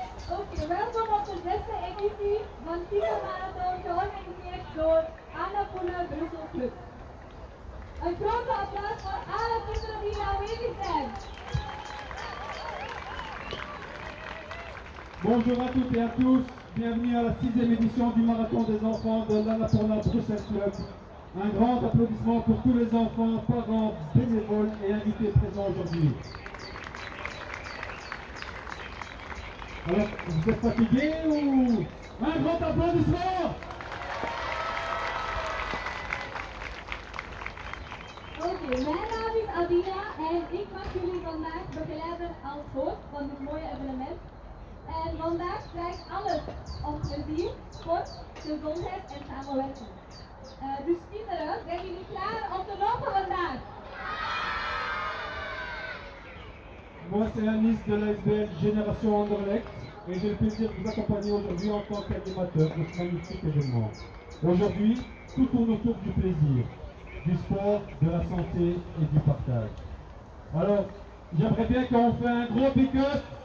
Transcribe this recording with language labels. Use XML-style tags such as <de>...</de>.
<nl>Oké, welkom op de 6e editie van Fifa Marathon georganiseerd door Annapurna Brussel Club. Een grote applaus voor alle kinderen die hier aanwezig zijn.</nl> <fr>Bonjour à toutes et à tous, bienvenue à la 6e édition du Marathon des enfants de l'Annapurna Bruxelles Club. Un grand applaudissement pour tous les enfants, parents, bénévoles et invités présents aujourd'hui. Alors, vous êtes fatigués ou... Un grand applaudissement!</fr> <nl>Oké, mijn naam is Adina en ik mag jullie vandaag begeleiden als host van dit mooie evenement. En vandaag draait alles om plezier, sport, gezondheid en samenwerking. Dus kinderen, zijn jullie klaar om te lopen vandaag?</nl> <fr>Moi, c'est Anis de l'ASBL Génération Anderlecht. et j'ai le plaisir de vous accompagner aujourd'hui en tant qu'animateur de ce magnifique événement. Aujourd'hui, tout tourne autour du plaisir, du sport, de la santé et du partage. Alors, j'aimerais bien qu'on fait un gros pick-up.</fr>